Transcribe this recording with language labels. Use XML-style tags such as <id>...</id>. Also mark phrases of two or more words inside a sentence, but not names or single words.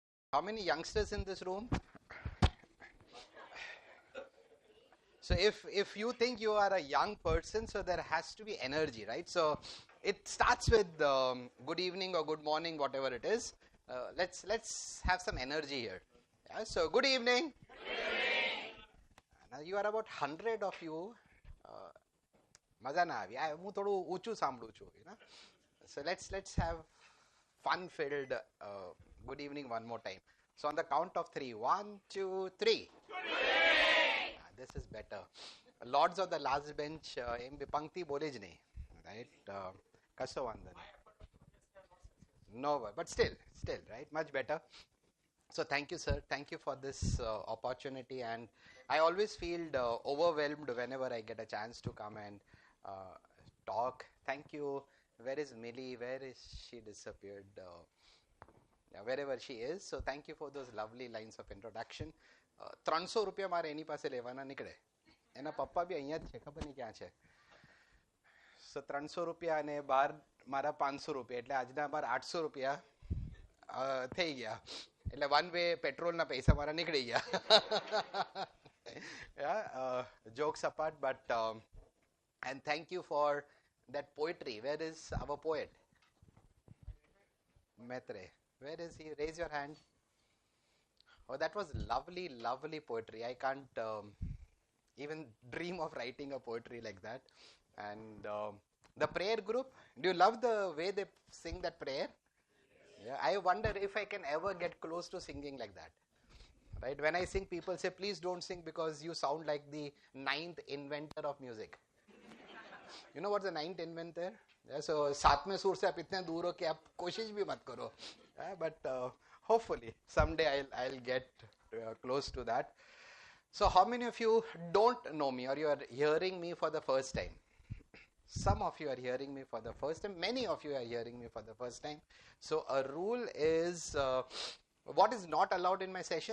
<en>How many youngsters in this room? So if you think you are a young person, so there has to be energy, right? So it starts with good evening or good morning, whatever it is. Let's have some energy here. Yeah, so good evening. Good evening. Now you are about 100 of you.</en> <gu>મજા ના આવી હું થોડું ઊંચું સાંભળું છું</gu> <en>so let's have fun filled good evening one more time. So on the count of 3, 1 2 3. This is better. Lords of the last bench</en> <gu>એમ પંક્તિ બોલે જ નહીં,</gu> <en>right?</en> <gu>કશો વાંધો નહીં.</gu> <en>No, but still right, much better. So thank you, sir. Thank you for this opportunity, and I always feel overwhelmed whenever I get a chance to come and talk. Thank you. Where is Millie? Where is she? Disappeared. Wherever she is. So thank you for those lovely lines of introduction.</en> <gu>300 રૂપિયા મારે એની પાસે લેવાના નીકળે. એના પપ્પા બી અહીંયા જ છે, ખબર નહીં ક્યાં છે. So 300 રૂપિયા અને બાર મારા 500 રૂપિયા, એટલે આજના બાર 800 રૂપિયા થઈ ગયા. એટલે</gu> <en>one way</en> <gu>પેટ્રોલના પૈસા મારા નીકળી ગયા.</gu> <en>Jokes apart, but and thank you for that poetry. Where is our poet? Maitre. Where is he? Raise your hand. Oh, that was lovely poetry. I can't even dream of writing a poetry like that. And the prayer group, do you love the way they sing that prayer? Yeah, I wonder if I can ever get close to singing like that. Right? When I sing, people say, please don't sing because you sound like the 9th inventor of music. You know what's the 9th inventor? Yeah, so</en> <hi>7वें सुर से आप इतने दूर हो कि आप कोशिश भी मत करो.</hi> <en>But hopefully someday I'll get close to that. So how many of you don't know me, or you are hearing me for the first time? Some of you are hearing me for the first time. Many of you are hearing me for the first time. So a rule is, what is not allowed in my session?</en>